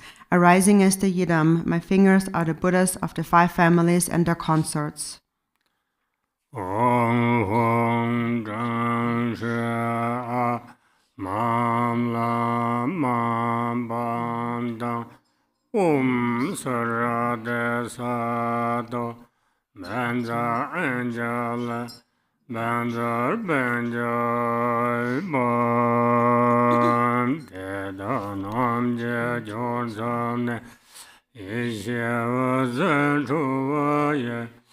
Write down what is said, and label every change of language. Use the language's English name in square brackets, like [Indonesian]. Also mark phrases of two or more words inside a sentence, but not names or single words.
[English] Arising as the Yidam, my fingers are the Buddhas of the 5 families and their consorts. [Sanskrit] Om Hong Zhang Shi Mam La Mam Bam Dang Om Sarade Sado Banza Angela Banza Banjai Bam Teda Nam Je Jorzane Ishe Wazen Chuvaye